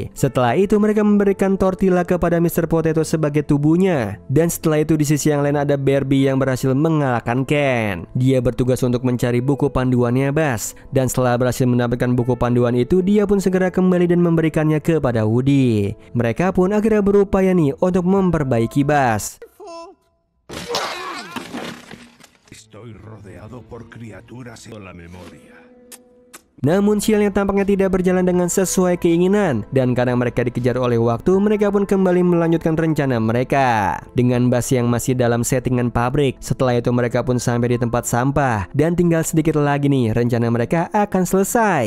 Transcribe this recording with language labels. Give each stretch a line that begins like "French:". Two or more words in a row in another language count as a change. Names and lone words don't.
Indonesian: Setelah itu mereka memberikan tortilla kepada Mr. Potato sebagai tubuhnya, dan setelah itu di sisi yang lain ada Barbie yang berhasil mengalahkan Ken. Dia bertugas untuk mencari buku panduannya Buzz, dan setelah berhasil mendapatkan buku panduan itu, dia pun segera kembali dan memberikannya kepada Woody. Mereka pun akhirnya berupaya nih untuk memperbaiki Buzz.
Spanish: Estoy rodeado por criaturas en la memoria.
Indonesian: Namun sialnya tampaknya tidak berjalan dengan sesuai keinginan, dan karena mereka dikejar oleh waktu, mereka pun kembali melanjutkan rencana mereka dengan Buzz yang masih dalam settingan pabrik. Setelah itu mereka pun sampai di tempat sampah, dan tinggal sedikit lagi nih rencana mereka akan selesai.